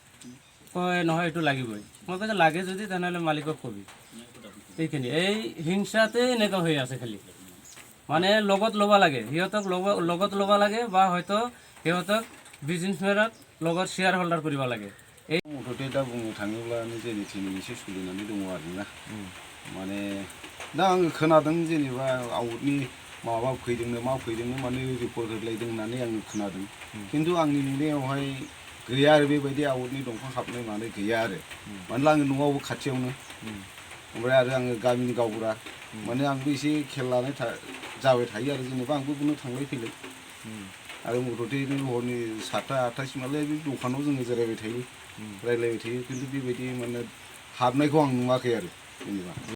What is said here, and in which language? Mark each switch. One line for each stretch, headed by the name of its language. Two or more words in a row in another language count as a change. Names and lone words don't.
Assamese: কয় নহয় এইটো লাগিবই মই কৈছোঁ লাগে যদি তেনেহ'লে মালিকক কবি এইখিনি এই হিংসাতে এনেকুৱা হৈ আছে খালি মানে লগত ল'ব লাগে সিহঁতক লগত ল'ব লাগে বা হয়তো সিহঁতক বিজনেছমেনত লগত শ্বেয়াৰ হল্ডাৰ কৰিব লাগে এই
Bodo: मुथते दा बुंनो थाङोब्लानो जेने थेने एसे सोलिनानै दङ आरोना माने दा आङो खोनादों जेनेबा आउटनि माबा फैदोंनो मा फैदोंनो माने रिपर्ट होलायदों होननानै आङो खोनादों खिन्थु आंनि नुनायावहाय गैया आरो बेबायदि आवटनि दंफां हाबनाय मानाय गैया आरो मानोना आङो न'आवबो खाथियावनो ओमफ्राय आरो आङो गामिनि गावबुरा माने आंबो एसे खेल लानाय जाबाय थायो आरो जेनेबा आंबो बुंनो थांलाय फैलाय आरो मथथे हरनि 7टा 8टासिमालाय बे दखानाव जोङो जिरायबाय थायो रायज्लायबाय थायो खिन्थु बेबायदि माने हाबनायखौ आं नुवाखै आरो जेनेबा